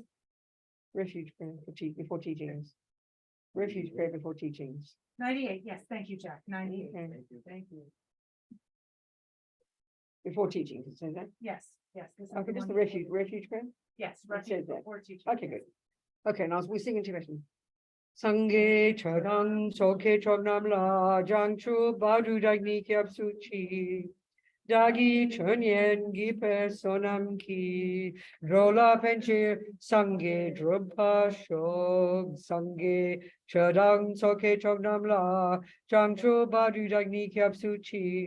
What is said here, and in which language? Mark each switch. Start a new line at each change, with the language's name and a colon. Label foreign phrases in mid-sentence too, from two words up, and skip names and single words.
English: Refuge prayer before teachings. Refuge prayer before teachings. 98. Yes, thank you, Jack. 98. Okay. Thank you. Before teachings, it says that? Yes, yes. This is Okay, just the one- refuge prayer? Yes, It says that. before teaching. Okay, good. Okay, now we sing in Tibetan.
Tibetan: སངས་རྒྱས་ཆོས་དང་ཚོགས་ཀྱི་མཆོག་རྣམས་ལ་བྱང་ཆུབ་བར་དུ་བདག་ནི་སྐྱབས་སུ་མཆི. བདག་གིས་སྦྱིན་སོགས་བགྱིས་པའི་བསོད་ནམས་ཀྱིས་འགྲོ་ལ་ཕན་ཕྱིར་སངས་རྒྱས་འགྲུབ་པར་ཤོག་སངས་རྒྱས་ཆོས་དང་ཚོགས་ཀྱི་མཆོག་རྣམས་ལ་བྱང་ཆུབ་བར་དུ་བདག་ནི་སྐྱབས་སུ་མཆི.